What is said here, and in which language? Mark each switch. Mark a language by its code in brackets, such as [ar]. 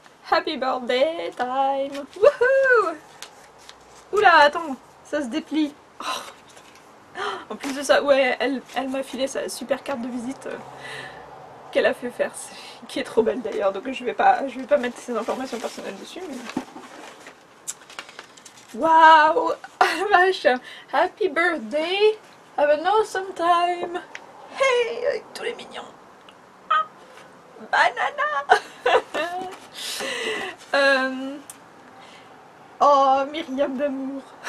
[en] Happy birthday time. [fr] Wouhou. Oula, attends, ça se déplie. Oh, en plus de ça, ouais, elle m'a filé sa super carte de visite qu'elle a fait faire, qui est trop belle d'ailleurs, donc je vais pas mettre ses informations personnelles dessus. Mais... [en] waouh, vache, happy birthday, have an awesome time. [fr] Hey, avec tous les mignons. Ah, banana. Oh, Myriam d'amour.